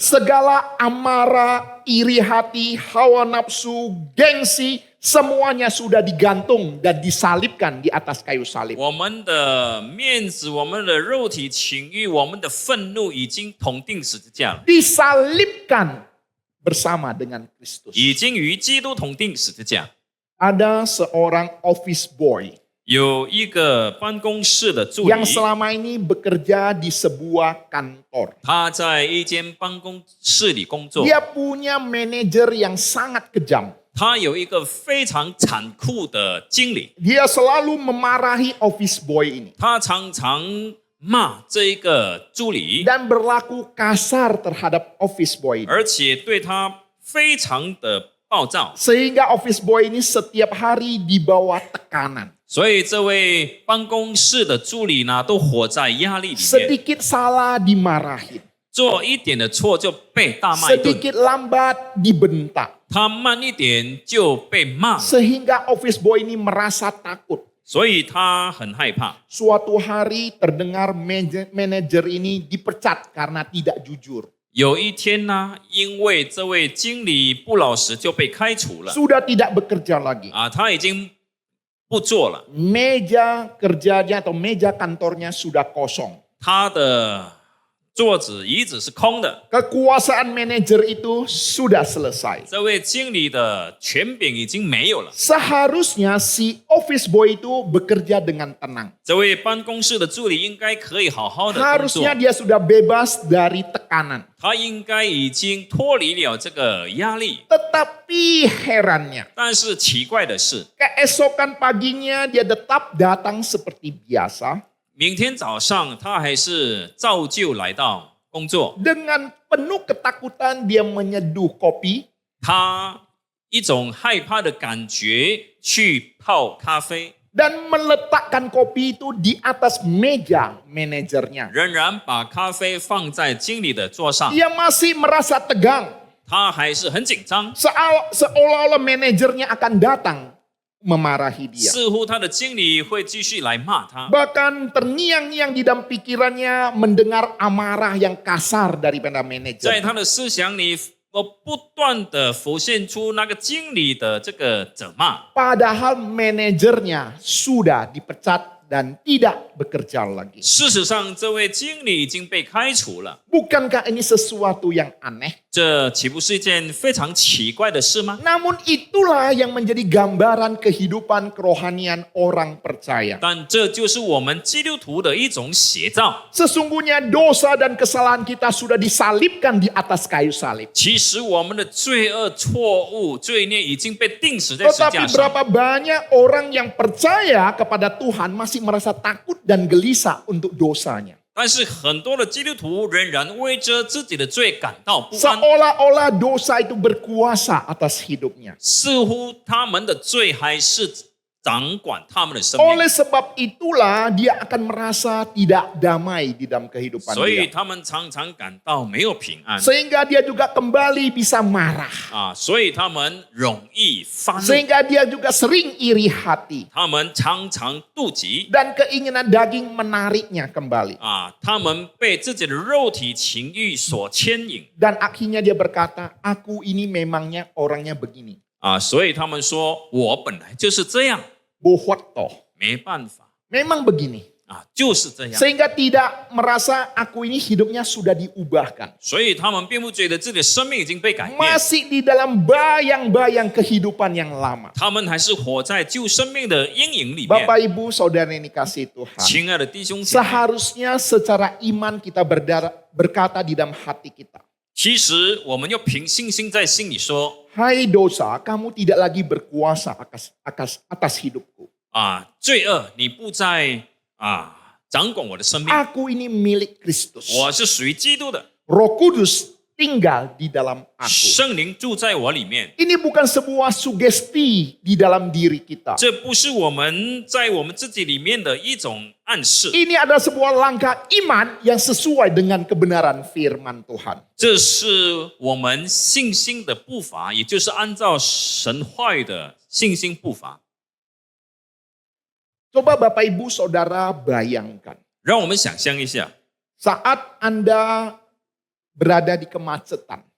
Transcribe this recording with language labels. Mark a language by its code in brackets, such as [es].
[id] Segala amarah, iri hati, hawa nafsu, gengsi, semuanya sudah digantung dan disalibkan di atas kayu salib. [zh] 我们的面子、我们的肉体情欲、我们的愤怒已经同定十字架了， [id] Disalibkan bersama dengan Kristus. [zh] 已经与基督同定十字架。 [id] Ada seorang office boy [zh] 有一个办公室的助理， [id] yang selama ini bekerja di sebuah kantor. [zh] 他在一间办公室里工作， [id] Dia punya manajer yang sangat kejam. [zh] 他有一个非常残酷的经理， [id] Dia selalu memarahi office boy ini [zh] 他常常骂这一个助理， [id] dan berlaku kasar terhadap office boy ini. [zh] 而且对他非常的暴躁， [id] Sehingga office boy ini setiap hari di bawah tekanan. [zh] 所以这位办公室的助理呢，都活在压力里面， [id] Sedikit salah dimarahin. [zh] 做一点的错就被大骂一顿， [id] Sedikit lambat dibentak. [zh] 他慢一点就被骂， [id] Sehingga office boy ini merasa takut. [zh] 所以他很害怕。 [id] Suatu hari terdengar manajer ini dipecat karena tidak jujur. [zh] 有一天呢，因为这位经理不老实，就被开除了 [id] Sudah tidak bekerja lagi. [zh] 啊，他已经不做了， [id] Meja kerjanya atau meja kantornya sudah kosong. [zh] 他的桌子、椅子是空的。 [id] Kekuasaan manajer itu sudah selesai. [zh] 这位经理的权柄已经没有了， [id] Seharusnya si office boy itu bekerja dengan tenang. [zh] 这位办公室的助理应该可以好好的工作 [id] Harusnya，dia sudah bebas dari tekanan. [zh] 他应该已经脱离了这个压力。 [id] Tetapi herannya, [zh] 但是奇怪的是， [id] keesokan paginya dia tetap datang seperti biasa [zh] 明天早上他还是照旧来到工作， [id] dengan penuh ketakutan dia menyeduh kopi [zh] 他一种害怕的感觉去泡咖啡， [id] dan meletakkan kopi itu di atas meja manajernya. [zh] 仍然把咖啡放在经理的桌上， [id] Dia masih merasa tegang, [zh] 他还是很紧张， [id] seolah-olah manajernya akan datang memarahi dia. [zh] 似乎他的经理会继续来骂他。 [id] Bahkan terngiang-ngiang di dalam pikirannya mendengar amarah yang kasar daripada [zh] 在 [id] manajer. [zh] 他的思想里，我不断的浮现出那个经理的这个责骂， [id] Padahal manajernya sudah dipecat dan tidak bekerja lagi. [zh] 事实上，这位经理已经被开除了， [id] Bukankah ini sesuatu yang aneh? [zh] 这岂不是一件非常奇怪的事吗？ [id] Namun itulah yang menjadi gambaran kehidupan kerohanian orang percaya. [zh] 但这就是我们基督徒的一种写照。 [id] Sesungguhnya dosa dan kesalahan kita sudah disalibkan di atas kayu salib. [zh] 其实我们的罪恶、错误、罪孽已经被钉死在十字 [id] Tetapi [zh] 架上。 [id] berapa banyak orang yang percaya kepada Tuhan masih merasa takut dan gelisah untuk dosanya. [zh] 但是很多的基督徒仍然为着自己的罪感到不安， [id] Seolah-olah dosa itu berkuasa atas hidupnya. [zh] 似乎他们的罪还是掌管他们的生命。 [id] Oleh sebab itulah dia akan merasa tidak damai di dalam kehidupan [zh] 所以 [id] dia. [zh] 他们常常感到没有平安 [id] Sehingga dia juga kembali bisa marah. [zh] 啊，所以他们容易发怒， [id] Sehingga dia juga sering iri hati. [zh] 他们常常妒忌 [id] Dan keinginan daging menariknya kembali. [zh] 啊，他们被自己的肉体情欲所牵引 [id] Dan akhirnya dia berkata, aku ini memangnya orangnya begini. [zh] 啊，所以他们说我本来就是这样， [id] Bohot toh. [zh] 没办法 [id] Memang begini. [zh] 啊，就是这样， [id] Sehingga tidak merasa aku ini hidupnya sudah diubahkan. [zh] 所以他们并不觉得自己的生命已经被改变， [id] Masih di dalam bayang-bayang kehidupan yang lama. [zh] 他们还是活在旧生命的阴影里面。 [id] Bapak Ibu Saudara ini kasih Tuhan. [zh] 亲爱的弟兄姐妹， [id] Seharusnya secara iman kita berkata di dalam hati kita. [zh] 其实我们要凭信心在心里说 [id] Hai dosa, kamu tidak lagi berkuasa atas hidupku. [zh] 啊，罪恶，你不再掌管我的生命， [id] Aku ini milik Kristus. [zh] 我是属于基督的， [id] Roh Kudus tinggal di dalam aku. [zh] 圣灵住在我里面。 [id] Ini bukan sebuah sugesti di dalam diri kita. [zh] 这不是我们在我们自己里面的一种暗示， [id] Ini adalah sebuah langkah iman yang sesuai dengan kebenaran firman Tuhan. [zh] 这是我们信心的步伐，也就是按照神话语的信心步伐。 [id] Coba Bapak Ibu Saudara bayangkan. [zh] 让我们想象一下， [id] Saat Anda berada di kemacetan.